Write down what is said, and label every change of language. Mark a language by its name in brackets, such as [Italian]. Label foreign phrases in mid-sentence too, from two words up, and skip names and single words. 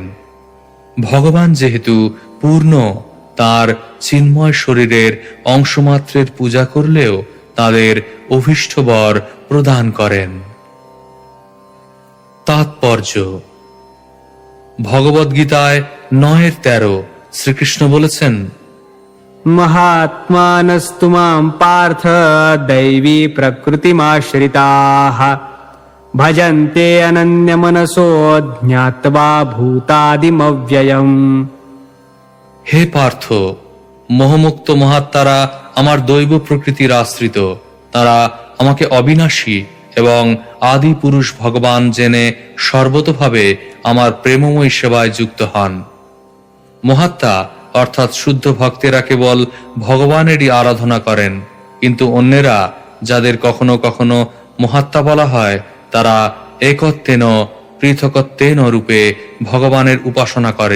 [Bangla] ভগবান যেহেতু পূর্ণ, তার চিন্ময় শরীরের অংশমাত্রের পূজা করলেও তাদের অভীষ্ট বর প্রদান করেন। তাৎপর্য: ভগবদ্গীতায় 9:13 শ্রীকৃষ্ণ বলেছেন, [Sanskrit] महात्मानस्तु मां पार्थ दैवी प्रकृतिमाश्रिताः भजन्ते अनन्यमनसो ज्ञात्वा भूतादिमव्ययम्। [Bangla] হে পার্থ, মোহমুক্ত মহাত্মারা আমার দৈব প্রকৃতির আশ্রিত। তারা আমাকে অবিনাশী এবং আদি পুরুষ ভগবান জেনে সর্বতোভাবে আমার প্রেমময় সেবায় যুক্ত হন। মহাত্মা অর্থাৎ শুদ্ধ ভক্তেরা কেবল ভগবানেরই আরাধনা করেন, কিন্তু অন্যেরা যাদের কখনো কখনো মহাত্মা বলা হয় তারা একত্বেন পৃথকত্বেন রূপে ভগবানের উপাসনা করে।